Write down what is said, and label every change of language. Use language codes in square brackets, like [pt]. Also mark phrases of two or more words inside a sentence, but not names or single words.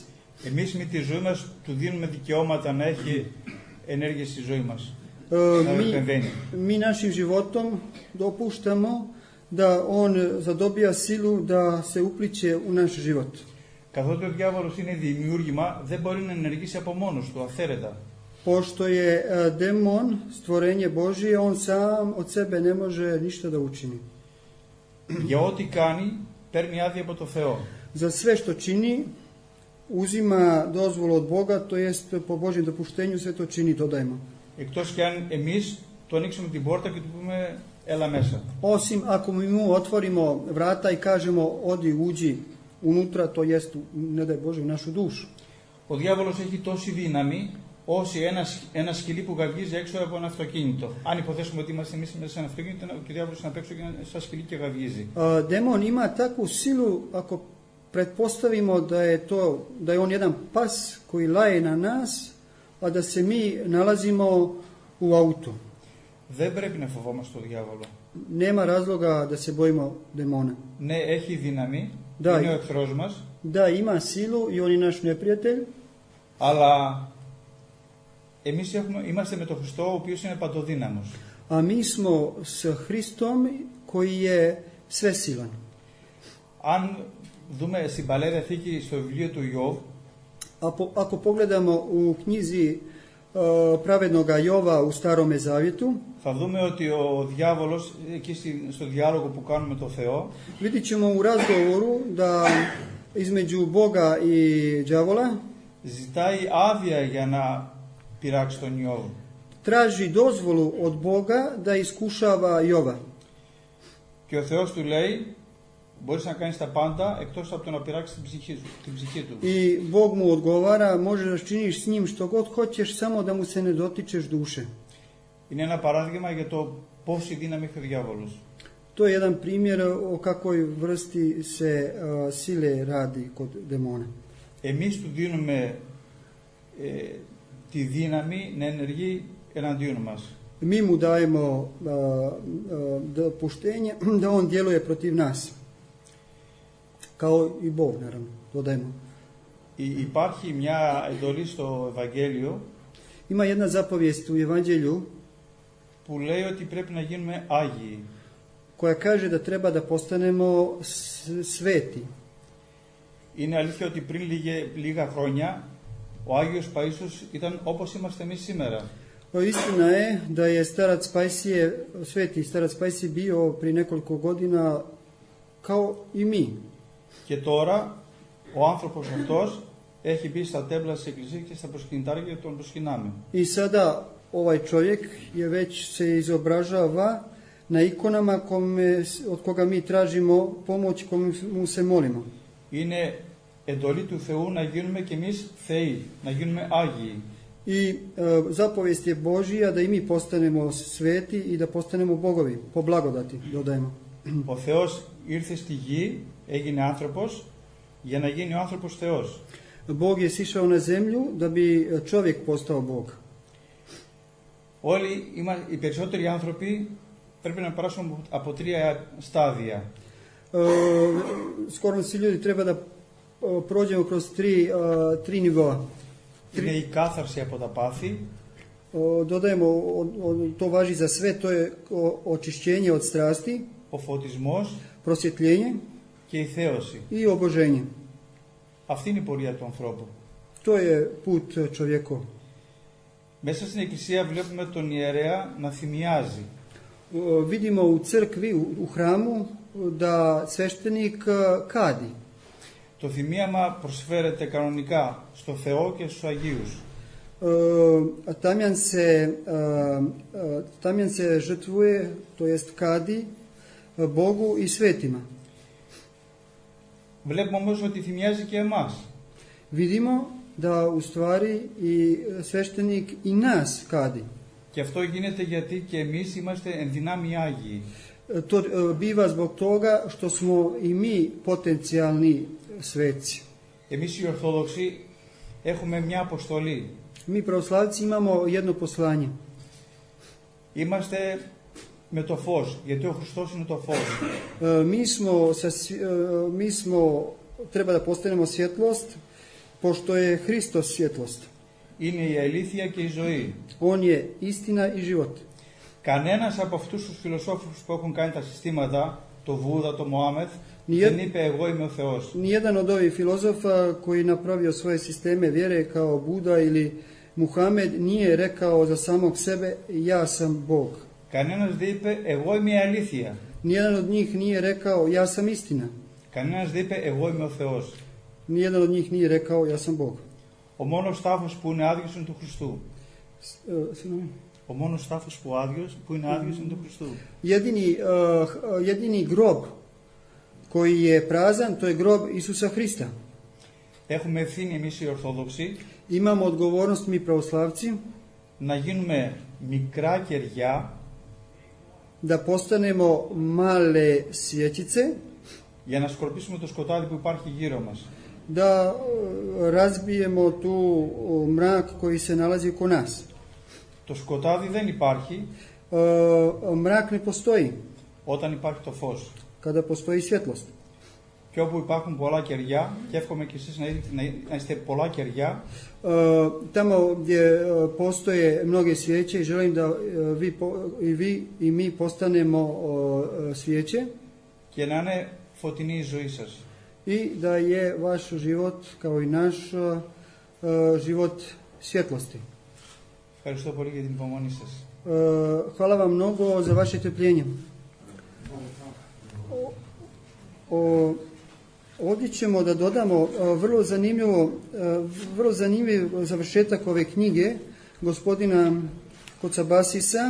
[el] Εμείς με τη ζωή μας του δίνουμε δικαιώματα να έχει ενέργεια στη ζωή μας. Να επεμβαίνει. [sr] Mi našim životom dopuštamo da on zadobija silu da se upliče u naš život. [el] Καθότι ο διάβολος είναι δημιούργημα, δεν μπορεί να ενεργήσει από μόνος του, αυθαίρετα. [sr] Pošto je demon stvorenje Božije, on sam od sebe ne može ništa da učini. [el] Για ό,τι κάνει, παίρνει άδεια από το Θεό. [sr] Za sve što čini, uzima dozvolu od Boga, to jest po Božjem dopuštenju sve to čini, dodajmo. [el] Εκτός και αν εμείς του ανοίξουμε την πόρτα και του πούμε έλα μέσα. [sr] Osim ako mi mu otvorimo vrata i kažemo odi, uđi unutra, to jest, ne daj Bože, u našu dušu. [el] Ο διάβολος έχει τόση δύναμη όσο ένα σκυλί που γαβγίζει έξω από ένα αυτοκίνητο. Αν υποθέσουμε ότι είμαστε εμείς μέσα σε ένα αυτοκίνητο και ο διάβολος είναι απ' έξω και είναι σαν σκυλί και γαβγίζει. [sr] Demon ima takvu silu ako pretpostavimo da je on jedan pas koji laje na nas, a da se mi nalazimo u autu. [el] Δεν πρέπει να φοβόμαστε τον διάβολο. [sr] Nema razloga da se bojimo demona. [el] Ναι, έχει δύναμη, [sr] Da, [el] είναι ο εχθρός μας, [sr] da, ima silu i on je naš neprijatelj, [el] αλλά εμείς είμαστε με τον Χριστό, ο οποίος είναι παντοδύναμος. [sr] a mi smo s Hristom koji je svesilan. [el] Αν δούμε στην Παλαιά Διαθήκη στο βιβλίο του Ιώβ, [sr] Ako pogledamo u knjizi pravednoga Jova u Starome Zavjetu, [el] θα δούμε ότι ο διάβολος, εκεί στο διάλογο που κάνουμε με τον Θεό, [sr] vidit ćemo u razgovoru da između Boga i đavola [el] ζητάει άδεια για να πειράξει τον Ιώβ. [sr] traži dozvolu od Boga da iskušava Jova. [el] Και ο Θεός του λέει, μπορείς να κάνεις τα πάντα εκτός από το να πειράξεις την ψυχή του. [sr] I Bog mu odgovara, možeš činiš s njim što god hoćeš, samo da mu se ne dotičeš duše. [el] Είναι ένα παράδειγμα για το πόση δύναμη έχει ο διάβολος. [sr] To je jedan primjer o kakvoj vrsti se sile radi kod demona. [el] Εμείς του δίνουμε τη δύναμη να ενεργεί εναντίον μας. [sr] Mi mu dajemo dopuštenje da on djeluje protiv nas. Kao i Bog, naravno, dodajemo. [el] Υπάρχει μια εντολή στο Ευαγγέλιο [sr] Ima jedna zapovijest u Evanđelju [el] που λέει ότι πρέπει να γίνουμε άγιοι. [sr] koja kaže da treba da postanemo sveti. [el] Είναι αλήθεια ότι πριν λίγα χρόνια ο Άγιος Παΐσιος ήταν όπως είμαστε εμείς σήμερα. [sr] Istina je da je sveti starac Pajsije bio prije nekoliko godina kao i mi. [el] Και τώρα ο άνθρωπος αυτός έχει μπει στα τέμπλα της Εκκλησίας και στα προσκυνητάρια και τον προσκυνάμε. [sr] I sada ovaj čovjek je već se izobražava na ikonama od koga mi tražimo pomoć, komu se molimo. [el] Είναι εντολή του Θεού να γίνουμε κι εμείς θεοί, να γίνουμε άγιοι. [sr] I zapovijest je Božija da i mi postanemo sveti i da postanemo bogovi, po blagodati, dodajemo. [el] Ο Θεός ήρθε στη γη, έγινε άνθρωπος, για να γίνει ο άνθρωπος Θεός. [sr] Bog je sišao na zemlju da bi čovjek postao Bog. [el] Οι περισσότεροι άνθρωποι πρέπει να περάσουν από 3 στάδια. [sr] Skoro svi ljudi treba da prođemo kroz tri nivoa. [el] Είναι η κάθαρση από τα πάθη. [sr] Dodajemo, to važi za sve, to je očišćenje od strasti, [el] ο φωτισμός [sr] prosvjetljenje [el] και η θέωση. [sr] i oboženje. [el] Αυτή είναι η πορεία του ανθρώπου. [sr] To je put čovjekov. [el] Μέσα στην εκκλησία βλέπουμε τον ιερέα να θυμιάζει. [sr] Vidimo u crkvi, u hramu, da sveštenik kadi. [el] Το θυμίαμα προσφέρεται κανονικά στο Θεό και στους Αγίους. [sr] Tamjan se žrtvuje, to jest kadi, Bogu i svetima. [el] Βλέπουμε όμως ότι θυμιάζει και εμάς. [sr] Vidimo da u stvari i sveštenik i nas kadi. [el] Και αυτό γίνεται γιατί και εμείς είμαστε εν δυνάμει Άγιοι. [sr] To biva zbog toga što smo i mi potencijalni sveci. [el] Εμείς οι Ορθόδοξοι έχουμε μια αποστολή. [sr] Mi pravoslavci imamo jedno poslanje. [el] Είμαστε με το φως, γιατί ο Χριστός είναι το φως. [sr] Mi smo, treba da postanemo svjetlost, pošto je Hristos svjetlost. [el] Είναι η αλήθεια και η ζωή. [sr] On je istina i život. [el] Κανένας από αυτούς τους φιλοσόφους που έχουν κάνει τα συστήματα, το Βούδα, το Μωάμεθ, δεν είπε εγώ είμαι ο Θεός. [sr] Nijedan od ovih filozofa koji je napravio svoje sisteme vjere kao Buda ili Muhamed nije rekao za samog sebe ja sam Bog. [el] Κανένας δεν είπε εγώ είμαι η αλήθεια. [sr] Nijedan od njih nije rekao ja sam istina. [el] Κανένας δεν είπε εγώ είμαι ο Θεός. [sr] Nijedan od njih nije rekao ja sam Bog. [el] Ο μόνος τάφος που είναι άδειος είναι του Χριστού. Ο μόνος τάφος που είναι άδειος είναι του Χριστού. [sr] Jedini grob koji je prazan, to je grob Isusa Hrista. [el] Έχουμε ευθύνη εμείς οι Ορθόδοξοι [sr] Imamo odgovornost mi pravoslavci [el] να γίνουμε μικρά κεριά [sr] da postanemo male svjećice, [el] για να σκορπίσουμε το σκοτάδι που υπάρχει γύρω μας. [sr] da razbijemo tu mrak koji se nalazi oko nas. [el] Το σκοτάδι δεν υπάρχει [sr] Mrak ne postoji [el] όταν υπάρχει το φως. [sr] kada postoji svjetlost. [el] Και όπου υπάρχουν πολλά κεριά, και εύχομαι και εσείς να είστε πολλά κεριά, [sr] Tamo gdje postoje mnoge svijeće, želim da vi i mi postanemo svijeće [el] και να είναι φωτεινή η ζωή σας. [sr] i da je vaš život kao i naš život svjetlosti. [el] Ευχαριστώ πολύ για την υπομονή σας. [sr] Hvala vam mnogo za vaše trpljenje. Ovdje ćemo da dodamo vrlo zanimljiv završetak ove knjige gospodina Kocabasisa.